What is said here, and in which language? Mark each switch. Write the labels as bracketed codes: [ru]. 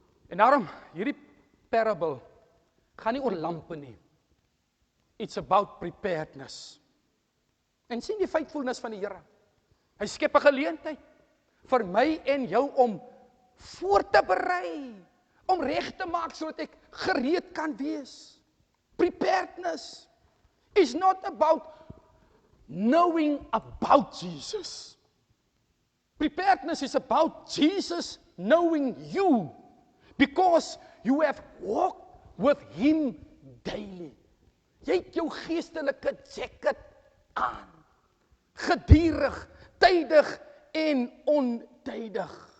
[af] En daarom, hierdie parable gaan nie oor lampe nie. [en] It's about preparedness. [af] En sien die faithfulness van die Here. Hy skep 'n geleentheid vir my en jou om voor te berei, om reg te maak sodat ek gereed kan wees. [en] Preparedness is not about knowing about Jesus. Preparedness is about Jesus knowing you, because you have walked with him daily. [af] Jy het jou geestelike jacket aan, gedurig, tydig en ontydig.